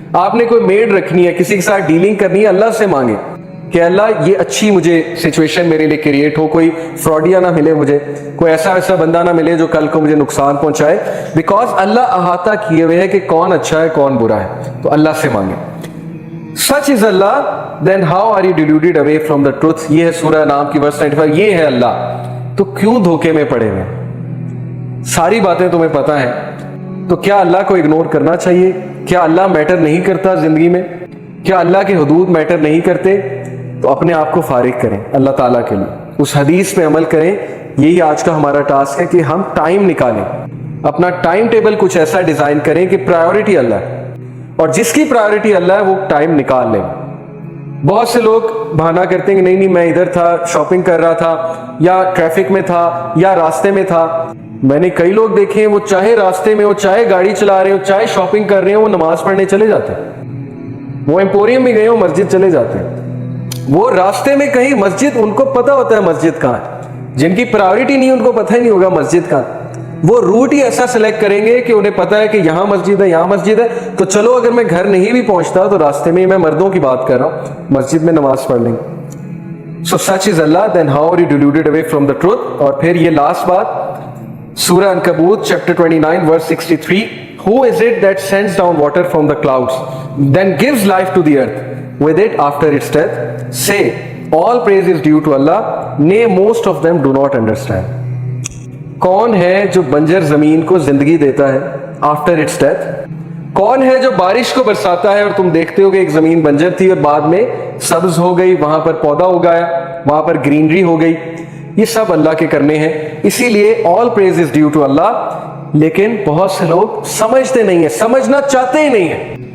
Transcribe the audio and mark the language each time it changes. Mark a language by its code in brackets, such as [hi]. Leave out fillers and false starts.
[ur] آپ نے کوئی میڈ رکھنی ہے, کسی کے ساتھ ڈیلنگ کرنی ہے, اللہ سے مانگے کہ اللہ یہ اچھی مجھے سچویشن میرے لیے کریٹ ہو, کوئی فراڈیا نہ ملے مجھے, کوئی ایسا بندہ نہ ملے جو کل کو مجھے نقصان پہنچائے. بیکاز اللہ احاطہ کیے ہوئے ہے کہ کون اچھا ہے کون برا ہے, تو اللہ سے مانگے. [en] Such is Allah, then how are you deluded away from the truth. [ur] یہ ہے سورہ نام کی verse 95. یہ ہے اللہ, تو کیوں دھوکے میں پڑے ہوئے؟ ساری باتیں تمہیں پتہ ہیں, تو کیا اللہ کو اگنور کرنا چاہیے؟ کیا اللہ میٹر نہیں کرتا زندگی میں؟ کیا اللہ کے حدود میٹر نہیں کرتے؟ تو اپنے آپ کو فارغ کریں اللہ تعالیٰ کے لیے, اس حدیث پہ عمل کریں. یہی آج کا ہمارا ٹاسک ہے کہ ہم ٹائم نکالیں, اپنا ٹائم ٹیبل کچھ ایسا ڈیزائن کریں کہ پرائیورٹی اللہ ہے, اور جس کی پرائیورٹی اللہ ہے وہ ٹائم نکال لیں. بہت سے لوگ بہانہ کرتے ہیں کہ نہیں میں ادھر تھا, شاپنگ کر رہا تھا, یا ٹریفک میں تھا, یا راستے میں تھا. میں نے کئی لوگ دیکھے ہیں, وہ چاہے راستے میں ہو, چاہے گاڑی چلا رہے ہو, چاہے شاپنگ کر رہے ہو, وہ نماز پڑھنے چلے جاتے ہیں. وہ ایمپوریم بھی گئے ہو, مسجد چلے جاتے ہیں. وہ راستے میں کہیں مسجد, ان کو پتہ ہوتا ہے مسجد کہاں ہے. جن کی پرائیورٹی نہیں ان کو پتہ ہی نہیں ہوگا مسجد کہاں. وہ روٹ ہی ایسا سلیکٹ کریں گے کہ انہیں پتا ہے کہ یہاں مسجد ہے، یہاں مسجد ہے، تو چلو اگر میں گھر نہیں بھی پہنچتا تو راستے میں میں مردوں کی بات کر رہا ہوں، مسجد میں نماز پڑھ لیں گے. [en] So such is Allah, then how are you deluded away from the truth? [ur] اور پھر یہ لاسٹ بات سورہ عنکبوت chapter 29 [en] verse 63, who is it that sends down water from the clouds then gives life to the earth with it after its death? Say all praise is due to Allah, nay most of them do not understand. [ur] کون ہے جو بنجر زمین کو زندگی دیتا ہے [en] After its death? [ur] کون ہے جو بارش کو برساتا ہے اور تم دیکھتے ہو کہ ایک زمین بنجر تھی اور بعد میں سبز ہو گئی، وہاں پر پودا اگایا، وہاں پر گرینری ہو گئی؟ یہ سب اللہ کے کرنے ہیں. اسی لیے [en] All praise is due to Allah. [ur] لیکن بہت سے لوگ سمجھتے نہیں ہیں، سمجھنا چاہتے ہی نہیں ہیں.